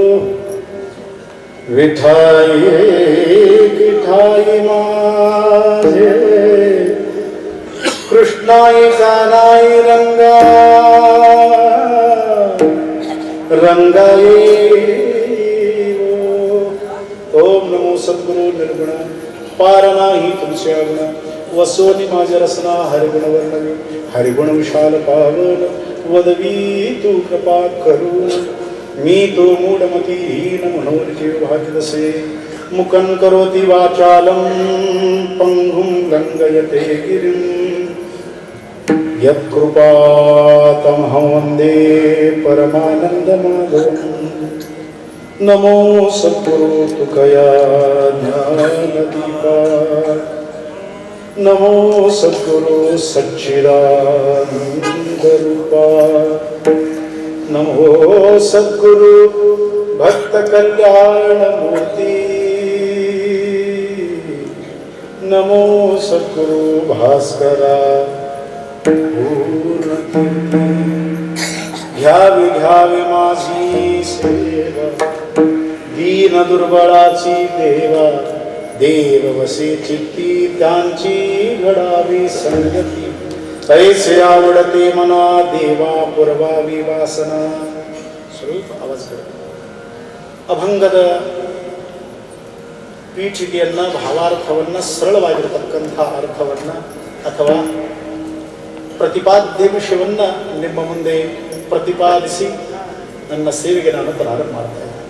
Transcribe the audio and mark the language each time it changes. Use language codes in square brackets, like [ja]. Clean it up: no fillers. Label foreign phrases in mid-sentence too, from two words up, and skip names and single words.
[mr] विठाई विठाई माझे कृष्णाई गानाई रंगा रंगाई ओम नमो सद्गुरु निर्गुण पारणा ही तुमच्या गुण वसोनी माझ्या रसना हरिगुण वर्णवी हरिगुण विशाल पावन वदवी तू कृपा करून मी तो मूढमती हीन मनोरजीव भाग्यदसे [sa] मुखं करोति वाचालं पंगुं लंघयते गिरिं यत्कृपातमहं वन्दे परमानन्दमाधवम् [mr] नमो सद्गुरु तुकया ज्ञानदीपा नमो सद्गुरु सच्चिदानन्दरूपा नमो सद्गुरु भक्त कल्याणमूर्ति नमो सद्गुरु भास्करा घ्यावी घ्यावी माझी सेवा दीन दुर्बळाची देवा देव वसे चित्ती त्यांची घडावी संगती ऐसे आवडते मना देवा पुरवावी वासना स्वरूप आवाज कर ಅಭಂಗದ [kn] ಪೀಠಿಕೆಯನ್ನ ಭಾವಾರ್ಥವನ್ನ ಸರಳವಾಗಿರತಕ್ಕಂಥ ಅರ್ಥವನ್ನ ಅಥವಾ ಪ್ರತಿಪಾದ್ಯ ವಿಷಯವನ್ನ ನಿಮ್ಮ ಮುಂದೆ ಪ್ರತಿಪಾದಿಸಿ ನನ್ನ ಸೇವೆಗೆ ನಾನು ಪ್ರಾರಂಭ ಮಾಡ್ತೇನೆ.